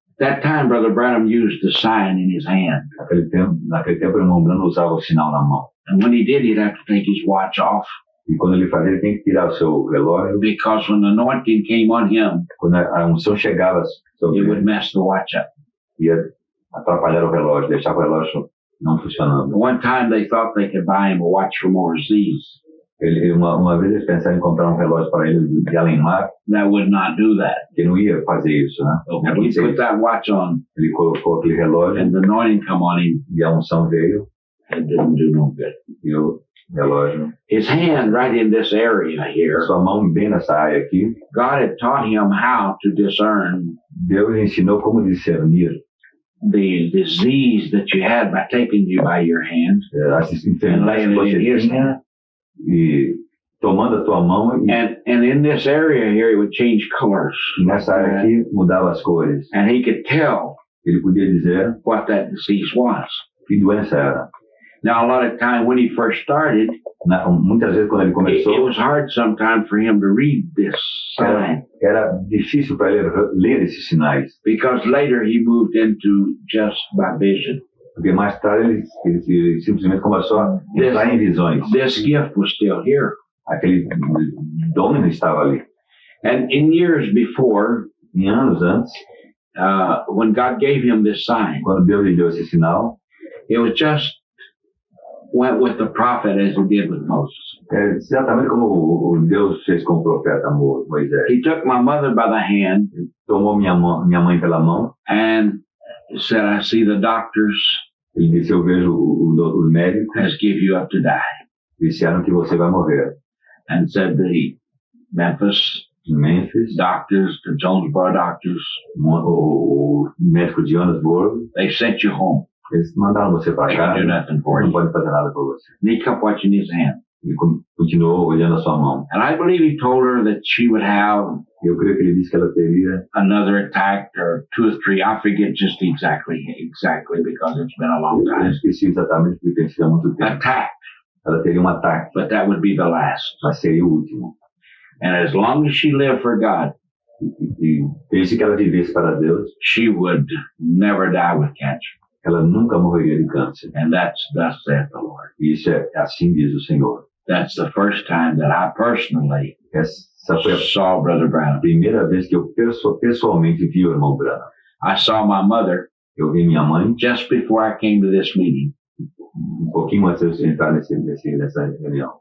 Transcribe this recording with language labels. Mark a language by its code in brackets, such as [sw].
[en] That time, Brother Branham used the sign in his hand, [pt] Naquele tempo o irmão Branham usava o sinal na mão. [en] and when he did, he'd have to take his watch off, [pt] E quando ele fazia, ele tinha que tirar o seu relógio. [en] because when the anointing came on him, [pt] Quando a unção chegava sobre [en] it would [pt] ele, [en] mess the watch up. [pt] ia atrapalhar o relógio, deixar o relógio não funcionando. [en] One time they thought they could buy him a watch from overseas. [pt] Uma vez eles pensaram em comprar um relógio para ele de além-mar, [en] That would not do that. [pt] que não ia fazer isso, né? [en] But when he put that watch on [pt] Ele colocou aquele relógio [en] and the anointing come on him, [pt] e a unção veio [en] it didn't do no good. [pt] e o relógio. [en] His hand right in this area here, [pt] Sua mão bem nessa área aqui, [en] God had taught him how to discern [pt] Deus ensinou como discernir [en] the disease that you had by taking you by your hand [pt] As [en] and [pt] enfermidades [en] laying [pt] que [en] it in [pt] você [en] his [pt] tinha [en] hand. [pt] e tomando a tua mão e [en] And in this area here, it would change colors. [pt] nessa área aqui mudava as cores. [en] And he could tell [pt] Ele podia dizer [en] what that disease was. [pt] que doença era. [en] Now, a lot of time when he first started, [pt] Muitas vezes quando ele [en] it [pt] começou, [en] was hard sometimes for him to read this sign [pt] era difícil para ele ler esses sinais, [en] because later he moved into just by vision. [pt] porque mais tarde ele simplesmente começou a entrar em visões. [en] This gift was still here. [pt] Aquele dom ainda estava ali. [en] And in years before, [pt] Em anos antes, [en] when God gave him this sign, [pt] quando Deus lhe deu esse sinal, [en] it was just went with the prophet as he did with Moses. [pt] é exatamente como o Deus fez com o profeta Moisés. [en] He took my mother by the hand [pt] Tomou minha mãe pela mão, [en] and said, I see the doctors [pt] ele disse, eu vejo os médicos, [en] has give you up to die. [pt] disseram que você vai morrer. [en] And said the Memphis [pt] Em Memphis, [en] doctors, the Jonesboro doctors, [pt] o médico de Johannesburg, [en] they sent you home. [pt] eles mandaram você para [en] They [pt] cá, [en] can do nothing for [pt] não [en] you. [pt] pode fazer nada por você. [en] And he kept watching his hand. [pt] Ele continuou olhando a sua mão. [en] And I believe he told her that she would have [pt] Eu creio que ele disse que ela teria [en] another attack or 2 or 3. I forget just exactly because it's been a long [pt] Eu [en] time. [pt] esqueci exatamente porque tem sido há muito tempo. [en] Attack, [pt] Ela teria um ataque, [en] but that would be the last. [pt] mas seria o último. [en] And as long as she lived for God, [pt] E desde que ela vivesse para Deus, [en] she would never die with cancer. [pt] ela nunca morreria de câncer. [en] And that's thus saith the Lord. [pt] E isso é assim diz o Senhor. [en] That's the first time that I personally [pt] Essa foi a [en] saw Brother Brown. [pt] primeira vez que eu pessoalmente vi o irmão Branham. [en] I saw my mother [pt] Eu vi minha mãe [en] just before I came to this meeting. [pt] pouquinho antes de eu entrar nessa reunião.